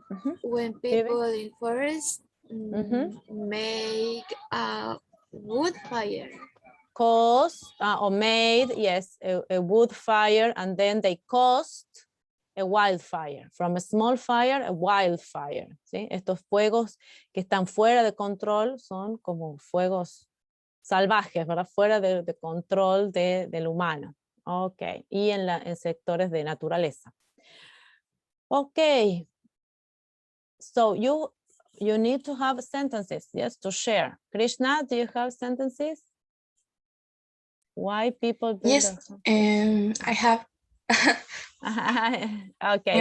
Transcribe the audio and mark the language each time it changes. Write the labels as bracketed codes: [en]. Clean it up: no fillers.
[en] Maybe when people in forest make a wood fire. Caused or made, yes, a wood fire, and then they caused a wildfire. From a small fire, a wildfire. [es] ¿Sí? Estos fuegos que están fuera de control son como fuegos salvajes, ¿verdad? Fuera de control del humano. Ok, y en sectores de naturaleza. [en] Ok, so you need to have sentences, yes, to share. Krishna, do you have sentences? Why people build Yes, I have. Okay,